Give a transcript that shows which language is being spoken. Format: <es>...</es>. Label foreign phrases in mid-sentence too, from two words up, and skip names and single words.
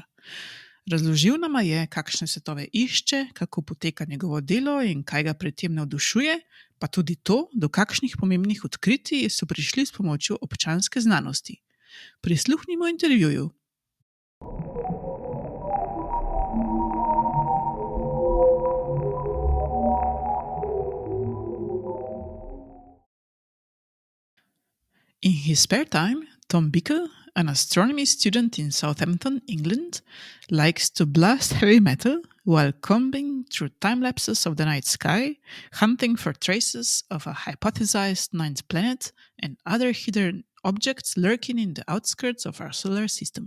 <sl>Razložil nama je, kakšne svetove išče, kako poteka njegovo delo in kaj ga pri tem navdušuje, pa tudi to, do kakšnih pomembnih odkritij so prišli s pomočjo občanske znanosti. Prisluhnimo intervjuju.</sl> <en>In his spare time, Tom Bicklom, an astronomy student in Southampton, England, likes to blast heavy metal while combing through time lapses of the night sky, hunting for traces of a hypothesized ninth planet and other hidden objects lurking in the outskirts of our solar system.</en>